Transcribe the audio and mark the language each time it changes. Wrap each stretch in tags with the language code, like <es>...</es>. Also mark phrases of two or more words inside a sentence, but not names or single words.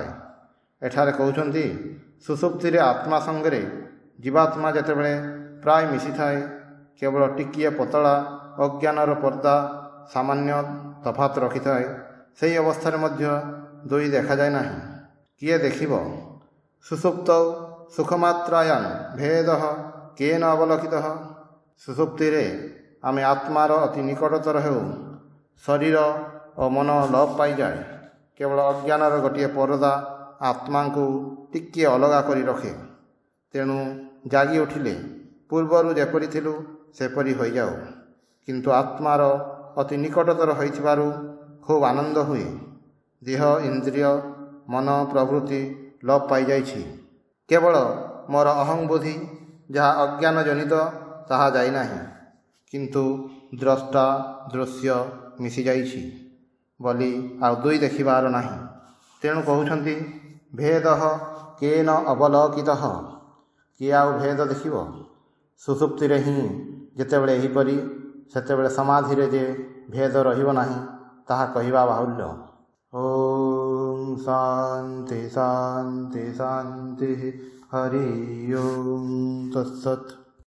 <or>ଏଠାରେ କହୁଛନ୍ତି ସୁଷୁପ୍ତି ରେ ଆତ୍ମା ସଙ୍ଗରେ ଜୀବାତ୍ମା ଯେତେବେଳେ ପ୍ରାୟ ମିଶି ଥାଏ, କେବଳ ଟିକିଏ ପତଳା ଅଜ୍ଞାନର ପର୍ଦ୍ଦା ସାମାନ୍ୟ ତଫାତ ରଖି ଥାଏ। ସେହି ଅବସ୍ଥା ରେ ମଧ୍ୟ ଦୁଇ ଦେଖା ଯାଏ ନାହିଁ। କିଏ ଦେଖିବ?</or> <sa>सुसुप्तौ सुखमात्रायां भेदः केन अवलोकितः।</sa> <or>ସୁଷୁପ୍ତି ରେ ଆମେ ଆତ୍ମାର ଅତି ନିକଟତର ହେଉ ଶରୀର ଓ ମନ ଲୋପ ପାଇ ଯାଏ। କେବଳ ଅଜ୍ଞାନର ଗୋଟେ ପରଦା ଆତ୍ମାକୁ ଟିକେ ଅଲଗା କରି ରଖେ। ତେଣୁ ଜାଗି ଉଠିଲେ ପୂର୍ବର ଯେପରି ଥିଲୁ ସେପରି ହୋଇ ଯାଉ, କିନ୍ତୁ ଆତ୍ମାର ଅତି ନିକଟତର ହୋଇଥିବାରୁ ଖୁବ ଆନନ୍ଦ ହୁଏ। ଦେହ ଇନ୍ଦ୍ରିୟ ମନ ପ୍ରବୃତ୍ତି ଲୋପ ପାଇ ଯାଇଛି। କେବଳ ମୋର ଅହଂ ବୁଦ୍ଧି ଯାହା ଅଜ୍ଞାନ ଜନିତ ତାହା ଯାଇ ନାହିଁ, କିନ୍ତୁ ଦ୍ରଷ୍ଟା ଦୃଶ୍ୟ ମିଶି ଯାଇଛି ବୋଲି ଆଉ ଦୁଇ ଦେଖିବାର ନାହିଁ। ତେଣୁ କହୁଛନ୍ତି</or> <sa>भेदः केन अवलोकितः,</sa> <or>କିଏ ଆଉ ଭେଦ ଦେଖିବ। ସୁଷୁପ୍ତି ରେ ହିଁ ଯେତେବେଳେ ଏହିପରି ସେତେବେଳେ ସମାଧି ରେ ଯେ ଭେଦ ରହିବ ନାହିଁ ତାହା କହିବା ବାହୁଲ୍ୟ।</or> <sa>ओम शांति शांति शांति। हरि ओम तत्सत्।</sa>